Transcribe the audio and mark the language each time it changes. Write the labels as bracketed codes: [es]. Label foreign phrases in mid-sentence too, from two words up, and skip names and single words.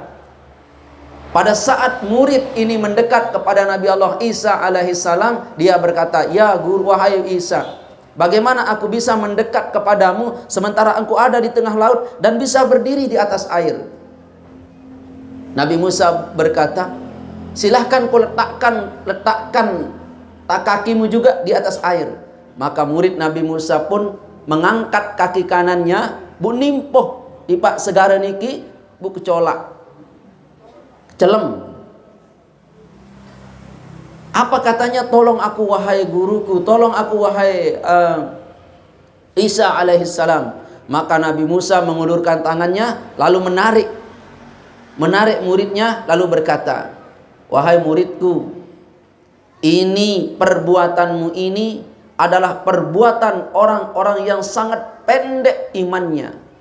[id] Pada saat murid ini mendekat kepada Nabi Allah Isa alaihissalam, dia berkata, ya guru, wahai Isa, bagaimana aku bisa mendekat kepadamu sementara engkau ada di tengah laut dan bisa berdiri di atas air? Nabi Musa berkata, silahkan kau letakkan tak kakimu juga di atas air. Maka murid Nabi Musa pun mengangkat kaki kanannya, [ban] bu nimpoh di pak segara niki, bu kecolak celem. [id] Apa katanya? Tolong aku wahai guruku, tolong aku wahai Isa alaihissalam. Maka Nabi Musa mengulurkan tangannya lalu menarik muridnya lalu berkata, wahai muridku, ini perbuatanmu ini adalah perbuatan orang-orang yang sangat pendek imannya.